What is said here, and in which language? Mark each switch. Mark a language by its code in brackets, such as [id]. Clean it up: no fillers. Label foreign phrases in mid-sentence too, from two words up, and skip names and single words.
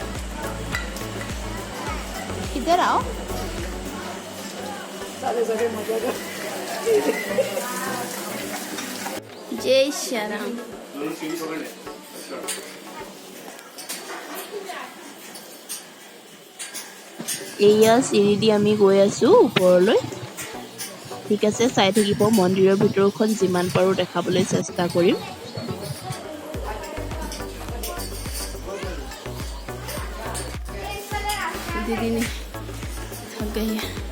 [hi] इधर आओ जय श्री राम [as] এয়া চিৰি দি আমি গৈ আছো ওপৰলৈ ঠিক আছে চাই থাকিব মন্দিৰৰ ভিতৰখন যিমান পাৰো দেখাবলৈ চেষ্টা কৰিম [hi] दीदी ने थक गई है